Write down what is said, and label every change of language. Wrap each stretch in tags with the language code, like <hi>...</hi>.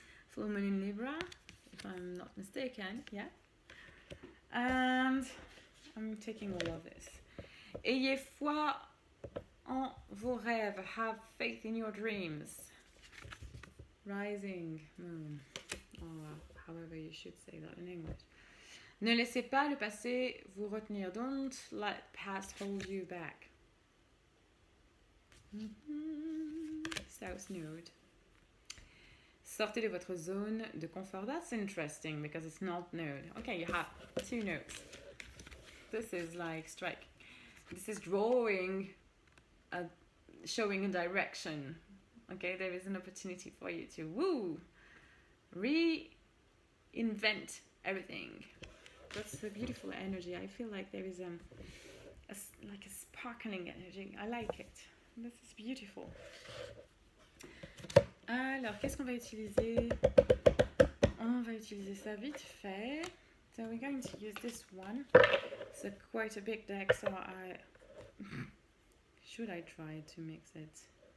<en>Full moon in Libra, if I'm not mistaken. Yeah. And I'm taking all of this.</en> <fr>Ayez foi en vos rêves.</fr> <en>Have faith in your dreams. Rising moon. Or however you should say that in English.</en> <fr>Ne laissez pas le passé vous retenir.</fr> <en>Don't let past hold you back. South Node.</en> <fr>Sortez de votre zone de confort.</fr> <en>That's interesting because it's not node. Okay, you have 2 nodes. This is like strike. This is drawing, showing a direction. Okay, there is an opportunity for you to reinvent everything. That's a beautiful energy. I feel like there is like a sparkling energy. I like it. This is beautiful.</en> <fr>Alors, qu'est-ce qu'on va utiliser? On va utiliser ça vite fait.</fr> <en>So we're going to use this one. It's quite a big deck, so should I try to mix it?</en>